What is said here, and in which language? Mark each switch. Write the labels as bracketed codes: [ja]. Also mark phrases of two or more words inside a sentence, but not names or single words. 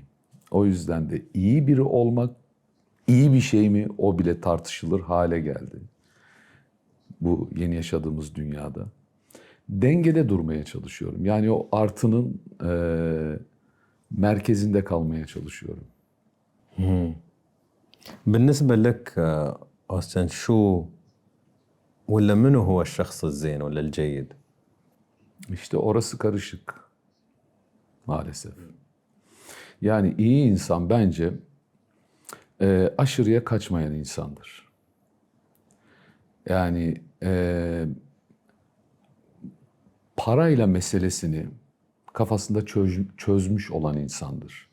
[tr] O yüzden de iyi biri olmak iyi bir şey mi o bile tartışılır hale geldi. Bu yeni yaşadığımız dünyada. Dengede durmaya çalışıyorum. Yani o artının merkezinde kalmaya çalışıyorum. [ar] بالنسبة لك أوزcan شو ولا منو هو الشخص الزين ولا الجيد؟ [tr] İşte orası karışık. Maalesef. Yani iyi insan bence aşırıya kaçmayan insandır. Yani parayla meselesini kafasında çözmüş olan insandır.